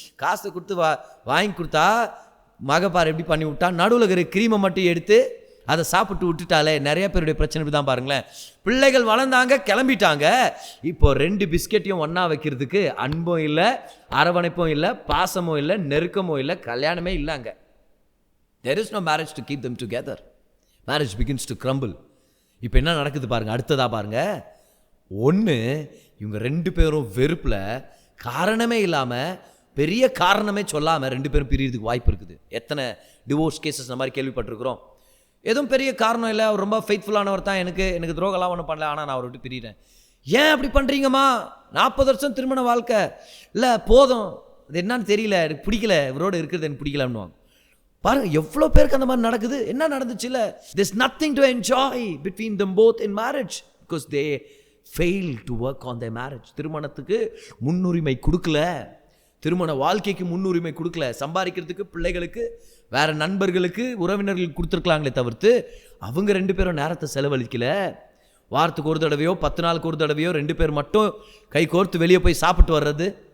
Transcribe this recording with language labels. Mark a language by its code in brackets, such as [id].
[ta] காசை கொடுத்து வாங்கி கொடுத்தா மகப்பார் எப்படி பண்ணி விட்டா, நடுவில் இருக்கிற க்ரீமை மட்டும் எடுத்து அதை சாப்பிட்டு விட்டுட்டாலே. நிறைய பேருடைய பிரச்சனை தான் பாருங்களேன். பிள்ளைகள் வளர்ந்தாங்க, கிளம்பிட்டாங்க. இப்போ 2 பிஸ்கெட்டையும் ஒன்றா வைக்கிறதுக்கு அன்பும் இல்லை, அரவணைப்பும் இல்லை, பாசமும் இல்லை, நெருக்கமும் இல்லை, கல்யாணமே இல்லைங்க. [en] There is no marriage to keep them together. Marriage begins to crumble. [ta] இப்போ என்ன நடக்குது பாருங்க, அடுத்ததா பாருங்க. ஒன்று, இவங்க 2 பேரும் வெறுப்பில் காரணமே இல்லாமல், பெரிய காரணமே சொல்லாமல் 2 பேரும் பிரியறதுக்கு வாய்ப்பு இருக்குது. எத்தனை [en] divorce cases [ta] இந்த மாதிரி கேள்விப்பட்டிருக்கிறோம். எதுவும் பெரிய காரணம் இல்லை, அவர் ரொம்ப ஃபெய்த்ஃபுல்லானவர் தான், எனக்கு துரோகம்லாம் ஒன்றும் பண்ணல, ஆனால் நான் அவரை விட்டு பிரிகிறேன். ஏன் அப்படி பண்ணுறீங்கம்மா? 40 வருஷம் திருமண வாழ்க்கை இல்லை, போதும், அது என்னன்னு தெரியல, எனக்கு பிடிக்கல, இவரோடு இருக்கிறது எனக்கு பிடிக்கலன்னுவாங்க. பாருங்க எவ்வளோ பேருக்கு அந்த மாதிரி நடக்குது. என்ன நடந்துச்சு? இல்லை, [en] there's nothing to enjoy between them both in marriage because they fail to work on their marriage. [ta] திருமணத்துக்கு முன்னுரிமை கொடுக்கல, திருமண வாழ்க்கைக்கு முன்னுரிமை கொடுக்கல. சம்பாதிக்கிறதுக்கு பிள்ளைகளுக்கு வேற நண்பர்களுக்கு உறவினர்களுக்கு கொடுத்துருக்கலாங்களே தவிர்த்து அவங்க 2 பேரும் நேரத்தை செலவழிக்கல. வாரத்துக்கு ஒரு தடவையோ 10 நாளுக்கு ஒரு தடவையோ 2 பேர் மட்டும் கை கோர்த்து வெளியே போய் சாப்பிட்டு வர்றது.